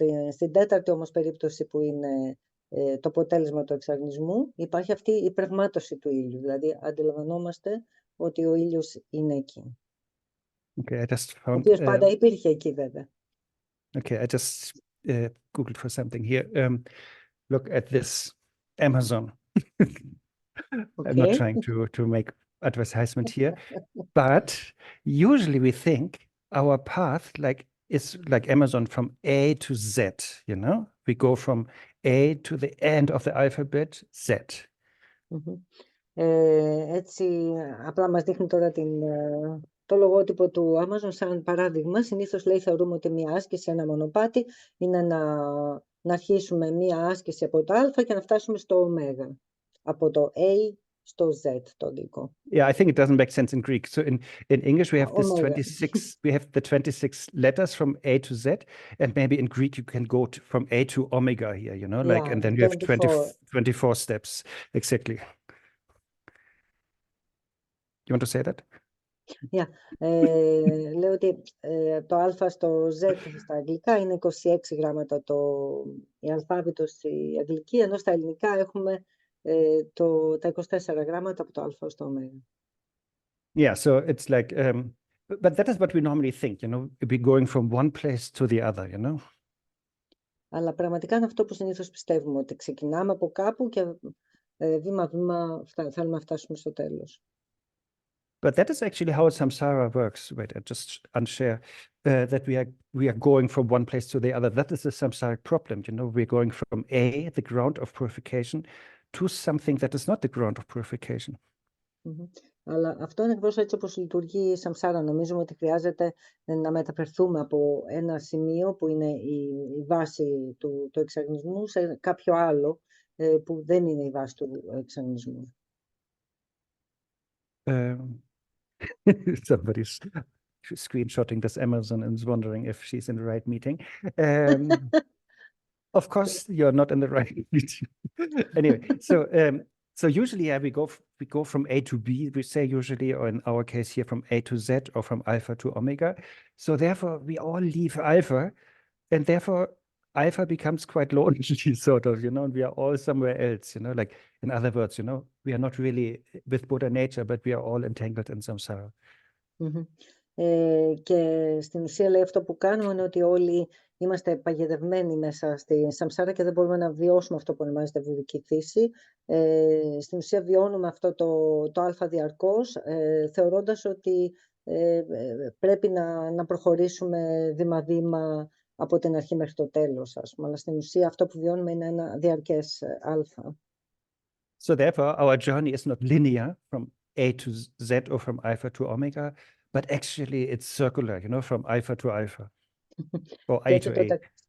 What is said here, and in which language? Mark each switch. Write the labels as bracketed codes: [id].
[el] Στην τέταρτη όμως περίπτωση που είναι το αποτέλεσμα του εξαγνισμού, υπάρχει αυτή η πραγμάτωση του ήλιου, δηλαδή αντιλαμβανόμαστε ότι ο ήλιος είναι εκεί. [en] Okay, I just [el] Ο [en] found. [el] οποίος πάντα υπήρχε εκεί, βέβαια. [en] Okay, I just Googled for something here. Look at this Amazon. I'm not Okay. trying to make advertisement here, but usually we think our path is like Amazon from A to Z, you know? We go from A to the end of the alphabet, Z. [el] Έτσι, απλά μας δείχνει τώρα το λογότυπο του Amazon σαν παράδειγμα. Συνήθως λέει θεωρούμε ότι μια άσκηση, ένα μονοπάτι, είναι να αρχίσουμε μια άσκηση από το α και να φτάσουμε στο ω. Από το A στο Z το δικό. [en] Yeah, I think it doesn't make sense in Greek. So in English we have this Omega. 26. We have the 26 letters from A to Z, and maybe in Greek you can go from A to omega here, you know, like, Yeah, and then you have 24 steps exactly. You want to say that? Yeah. [el] Λέω ότι το α στο Z στα αγγλικά είναι 26 γράμματα η αλφάβητος η αγγλική, ενώ στα ελληνικά έχουμε τα 24 γράμματα από το α ως το ω. [en] Yeah, so it's like, but that is what we normally think, you know, we're going from one place to the other, you know. [el] Αλλά πραγματικά είναι αυτό που συνήθως πιστεύουμε, ότι ξεκινάμε από κάπου και βήμα-βήμα θέλουμε να φτάσουμε στο τέλος. [en] But that is actually how samsara works. Wait, I just unshare that we are going from one place to the other. That is the samsaric problem. You know, we're going from A, the ground of purification, to something that is not the ground of purification. [el] Αλλά αυτό είναι ακριβώς έτσι όπως λειτουργεί η σαμσάρα. Νομίζουμε ότι χρειάζεται να μεταφερθούμε από ένα σημείο που είναι η βάση του εξαγνισμού σε κάποιο άλλο που δεν είναι η βάση του εξαγνισμού. [en] Somebody's screenshotting this Amazon and is wondering if she's in the right meeting. Of course, you're not in the right meeting. Anyway, so usually, yeah, we go from A to B. We say usually, or in our case here, from A to Z, or from alpha to omega. So therefore, we all leave alpha, and therefore alpha becomes quite lonely, sort of, you know, and we are all somewhere else, you know, like, in other words, you know, we are not really with Buddha nature, but we are all entangled in samsara. [el] Και στην ουσία λέει αυτό που κάνουμε είναι ότι όλοι είμαστε παγιδευμένοι μέσα στη σαμσάρα και δεν μπορούμε να βιώσουμε αυτό που ονομάζεται βουδική φύση. Στην ουσία βιώνουμε αυτό το α διαρκώς, θεωρώντας ότι πρέπει να προχωρήσουμε βήμα-βήμα από την αρχή μέχρι το τέλος, ας πούμε. Αλλά στην ουσία αυτό που βιώνουμε είναι ένα διαρκές α. [en] So therefore, our journey is not linear from A to Z or from alpha to omega, but actually it's circular, you know, from alpha to alpha, or A to A.